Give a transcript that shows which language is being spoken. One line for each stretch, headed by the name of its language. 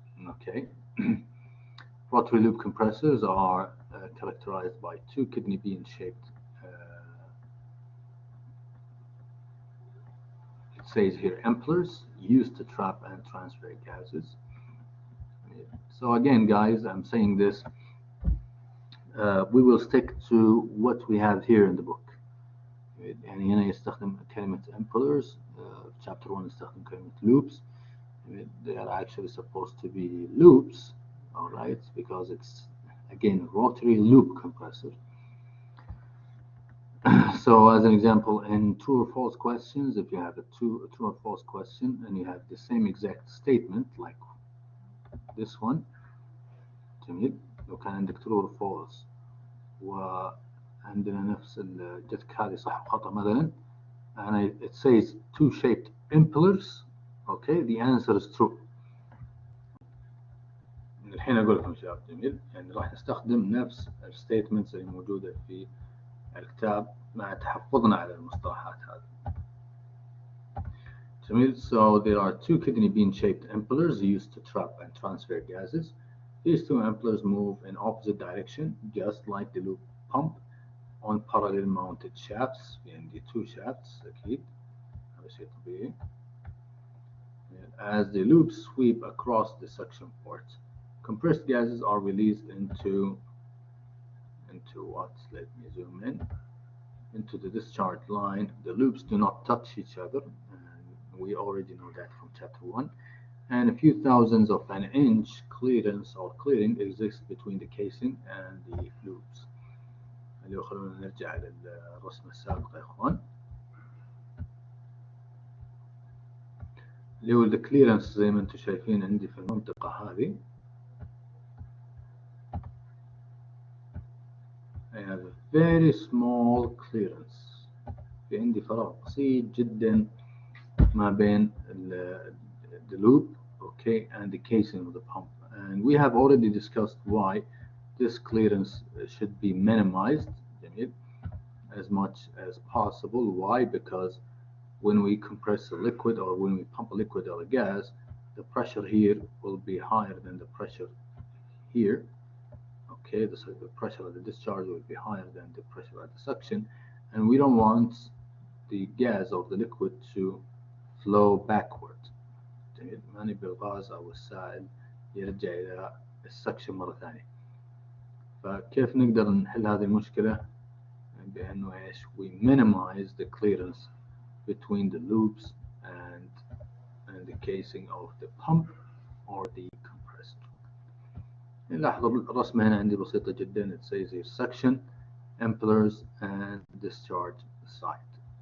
English: Okay, rotary loop compressors are characterized by two kidney bean shaped, it says here, impellers used to trap and transfer gases. So again, guys, I'm saying this, we will stick to what we have here in the book.
Arabic: يعني هنا يستخدم كلمة impellers, chapter 1 يستخدم كلمة loops.
English: They are actually supposed to be loops, all right, because it's again rotary loop compressor. So as an example, in true or false questions, if you have a true or false question and you have the same exact statement like this one,
Arabic: جميل، لو كان عندك true or false وعندنا نفس جتك هذه صح وخطأ مثلا,
English: and it says two shaped impellers, okay, the answer is true.
Arabic: من الحين أقول لكم شباب جميل، يعني راح نستخدم نفس الستيتمنتس اللي موجودة في الكتاب مع تحفظنا على المصطلحات هذه. جميل.
English: So there are two kidney bean shaped impellers used to trap and transfer gases. These two impellers move in opposite direction, just like the loop pump, on parallel mounted shafts, and the two shafts
Arabic: أكيد هذا شيء طبيعي.
English: As the loops sweep across the suction port, compressed gases are released into what? Let me zoom in. Into the discharge line. The loops do not touch each other, and we already know that from chapter 1. And a few thousandths of an inch clearance or clearing exists between the casing and the loops.
Arabic: اللي خلونا نرجع للرسمة السابقة يا اخوان. اللي هو الكليرنس زي ما انتم شايفين عندي في المنطقة هذه.
English: I have a very small clearance.
Arabic: في عندي فراغ بسيط جدا ما بين
English: the loop, okay, and the casing of the pump. And we have already discussed why this clearance should be minimized as much as possible. Why? Because when we compress a liquid or when we pump a liquid or a gas, the pressure here will be higher than the pressure here. Okay, the pressure at the discharge will be higher than the pressure at the suction, and we don't want the gas or the liquid to flow backward.
Arabic: ما نبي الغاز أو السائل يرجع إلى السكشن مرة ثانية. فكيف نقدر نحل هذه المشكلة؟ بأنه إيش؟
English: we minimize the clearance between the loops and the casing of the pump or the compressor.
Arabic: لاحظوا الرسمة هنا عندي بسيطة جدا.
English: It says here suction, impellers and discharge side.